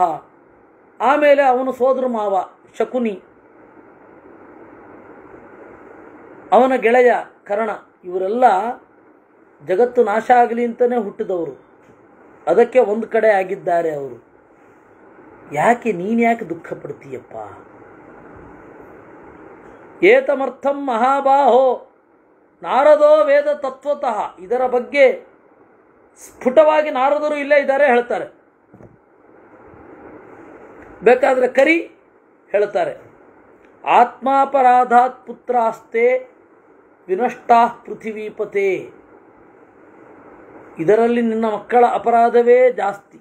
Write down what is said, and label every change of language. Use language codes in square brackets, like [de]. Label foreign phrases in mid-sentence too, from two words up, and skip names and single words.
[kn] ಆಮೇಲೆ ಅವನು ಸೋದರ ಮಾವ ಶಕುನಿ, ಅವನ ಗೆಳೆಯ ಕರ್ಣ, ಇವರೆಲ್ಲ ಜಗತ್ತು ನಾಶ ಆಗಲಿ ಅಂತಲೇ ಹುಟ್ಟಿದವರು. ಅದಕ್ಕೆ ಒಂದು ಕಡೆ ಆಗಿದ್ದಾರೆ ಅವರು. ಯಾಕೆ ನೀನು ಯಾಕೆ ದುಃಖ ಪಡ್ತೀಯಪ್ಪ? [sa] ಏತಮರ್ಥಂ ಮಹಾಬಾಹೋ ನಾರದೋ ವೇದ ತತ್ವತಃ. [kn] ಇದರ ಬಗ್ಗೆ ಸ್ಫುಟವಾಗಿ ನಾರದರು ಇಲ್ಲೇ ಇದ್ದಾರೆ ಹೇಳ್ತಾರೆ. ಬೇಕಾದರೆ ಕರಿ ಹೇಳ್ತಾರೆ. [sa] ಆತ್ಮಾಪರಾಧಾತ್ ಪುತ್ರಾಸ್ತೆ ವಿನಷ್ಟಾ ಪೃಥಿವೀಪತೆ. [kn] ಇದರಲ್ಲಿ ನಿನ್ನ ಮಕ್ಕಳ ಅಪರಾಧವೇ ಜಾಸ್ತಿ.